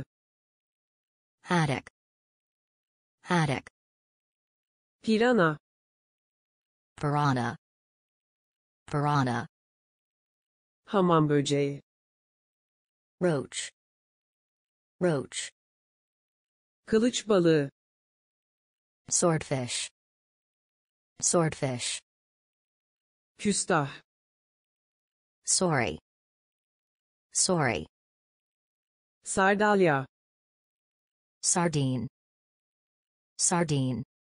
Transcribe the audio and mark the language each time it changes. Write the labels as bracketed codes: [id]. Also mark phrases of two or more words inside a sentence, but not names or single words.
[en] Haddock. Haddock. [tr] pirana, [en] Piranha. Piranha. [tr] hamam böceği, [en] Roach. Roach. [tr] kılıç balığı, [en] Swordfish. Swordfish. [tr] küstah, [en] Sorry. Sorry. [tr] sardalya, [en] Sardine. Sardine.